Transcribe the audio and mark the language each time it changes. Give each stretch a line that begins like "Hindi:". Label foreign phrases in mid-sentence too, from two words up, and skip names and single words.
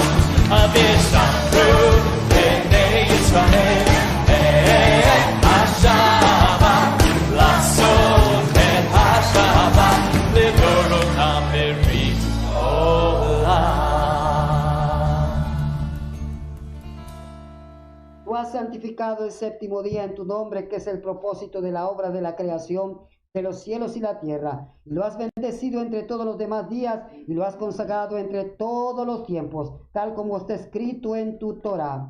Hebrew: ושמרו בני ישראל השבת לעשות את השבת לדורותם בריתותם.
Spanish: Tú has santificado el séptimo día en tu nombre, que es el propósito de la obra de la creación de los cielos y la tierra. Y lo has bendecido entre todos los demás días y lo has consagrado entre todos los tiempos, tal como está escrito en tu Torah.